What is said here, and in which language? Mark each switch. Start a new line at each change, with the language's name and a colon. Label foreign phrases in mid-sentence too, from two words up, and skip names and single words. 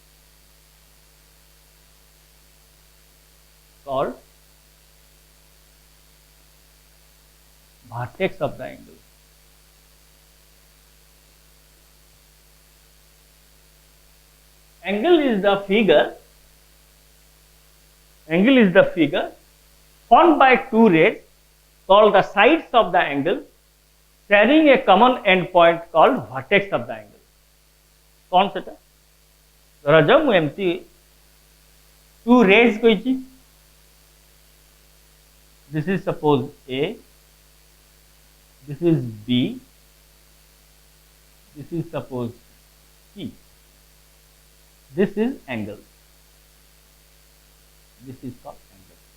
English: angle is the figure formed by two rays called the sides of the angle sharing a common endpoint called vertex of the angle.
Odia: କଣ ସେଟା ଧରା ଯାଉ ମୁଁ ଏମିତି
English: two rays कहिछि this is suppose A, this is B, this is suppose C, this is angle, this is called angle.